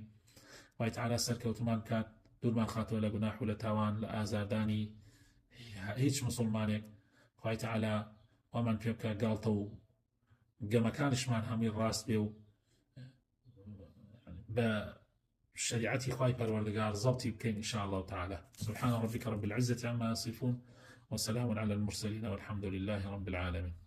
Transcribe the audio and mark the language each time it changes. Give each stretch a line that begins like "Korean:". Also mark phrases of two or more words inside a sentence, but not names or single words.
Central Kurdish: خوای تەعالی سەرکەوتمان کات، دوورمان خاتەوە لە گوناح و لە تاوان، لە ئازاردانی هیچ مسلمانێک. خوای تەعالی ئەومان پێ بکە گاڵتە و گەمەکانشمان هەمووی ڕاست بێ و بە شريعتي خواي پروردگار ضبطي بكين
Arabic: إن شاء الله تعالى. سبحان ربك رب العزة عما يصفون وسلام على المرسلين والحمد لله رب العالمين.